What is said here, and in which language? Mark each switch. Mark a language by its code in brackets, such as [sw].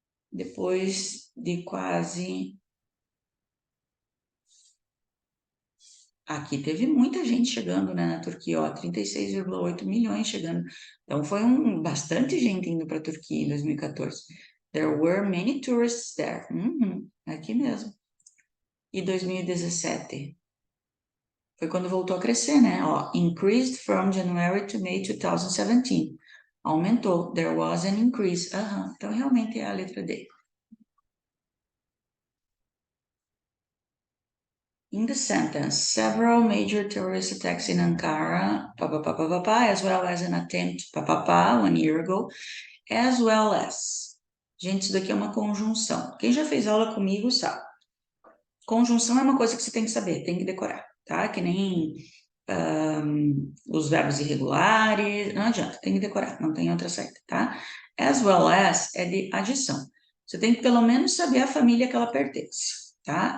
[pt] Depois de quase... Aqui teve muita gente chegando, né, na Turquia, ó, 36,8 milhões chegando. Então, foi bastante gente indo para a Turquia em 2014. [en] There were many tourists there. [pt] Aqui mesmo. E 2017? Foi quando voltou a crescer, né? [en] Ó, increased from January to May 2017. [pt] Aumentou. [en] There was an increase. [pt] Então, realmente é a letra D. [en] In the sentence, several major terrorist attacks in Ankara, as well as an attempt, 1 year ago, as well as. [pt] Gente, isso daqui é uma conjunção. Quem já fez aula comigo sabe. Conjunção é uma coisa que você tem que saber, tem que decorar, tá? Que nem os verbos irregulares, não adianta, tem que decorar, não tem outra saída, tá? As well as é de adição. Você tem que pelo menos saber a família que ela pertence, tá?